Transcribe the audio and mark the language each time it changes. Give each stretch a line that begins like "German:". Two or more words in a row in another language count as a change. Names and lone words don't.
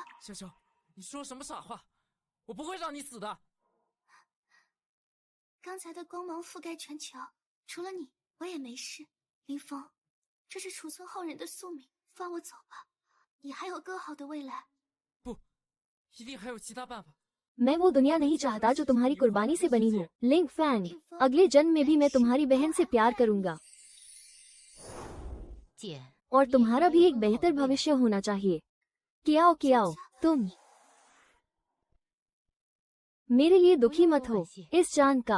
Chinese: 潇潇，你说什么傻话？我不会让你死的。刚才的光芒覆盖全球，除了你，我也没事。林峰，这是储存后人的宿命，放我走吧，你还有更好的未来。不，一定还有其他办法。
Hindi: मैं वो दुनिया नहीं चाहता जो तुम्हारी कुर्बानी से बनी हो लिंग फैंग अगले जन्म में भी मैं तुम्हारी बहन से प्यार करूंगा
Chinese: 姐，
Hindi: और तुम्हारा भी एक बेहतर भविष्य होना चाहिए कियाओ तुम मेरे लिए दुखी मत हो इस जान का